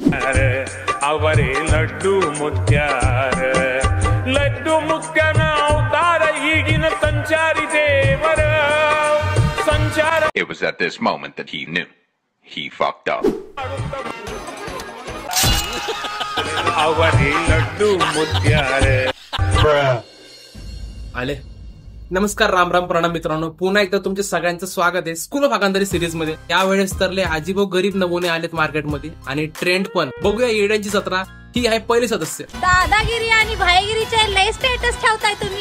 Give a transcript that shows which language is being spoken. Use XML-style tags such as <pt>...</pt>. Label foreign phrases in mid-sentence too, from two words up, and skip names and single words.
<kn>ಅವರೇ ಲಡ್ಡು ಮುತ್ಯಾರ ಲಡ್ಡು ಮುತ್ಯನ ಅವತಾರ ಈಗಿನ ಸಂಚಾರಿ ದೇವರ ಸಂಚಾರ.</kn> <en>It was at this moment that he knew he fucked up.</en> <kn>ಅವರೇ ಲಡ್ಡು ಮುತ್ಯಾರ.</kn> <mr>आले. नमस्कार, राम राम, प्रणाम मित्रांनो. पुन्हा एकदा तुमचे सगळ्यांचं स्वागत आहे स्कूल ऑफ हाकांदरी सिरीज मध्ये. यावेळेस तरले अजीबो गरीब नमुने आलेत मार्केटमध्ये आणि ट्रेंड पण. बघूया येड्यांची जत्रा. ही आहे पहिली सदस्य. दादागिरी आणि भाईगिरीचे लय स्टेटस ठेवताय तुम्ही.</mr>